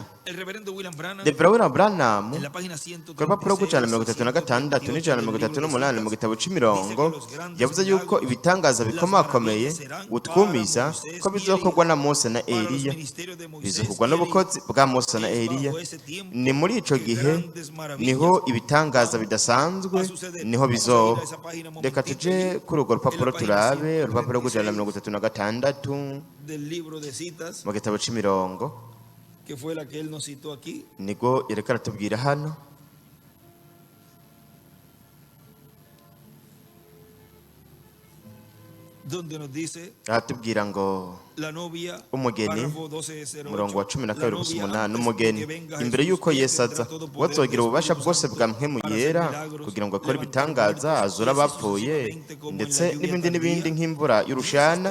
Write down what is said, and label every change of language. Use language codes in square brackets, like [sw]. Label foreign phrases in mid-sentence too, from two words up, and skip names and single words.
[rn] Revera William Branham ku rupapuro rw'ijana 36 n'ijana 38 mu gitabo c'imirongo yavuze yuko ibitangaza bikomakomeye gutwumiza ko bizokorwa na Mose na Eliya, bizokorwa n'ubukozi bwa Mose na Eliya. Ni muri ico gihe niho ibitangaza bidasanzwe niho bizoba. Reka tuje kuri urwo rupapuro turabe urupapuro rw'ijana 36 mu gitabo c'imirongo [es] que fue la que él nos citó aquí. [rn] Nigo yereka aratubwira hano [es] donde nos dice [rn] aratubwira ngo umugeni murongo wa 12:8 umugeni imbere yuko Yesu aza wazogira ububasha bwose bwa mpwemu yera kugira ngo akore ibitangaza azura abapfuye ndetse n'ibindi nk'imvura y'urushana.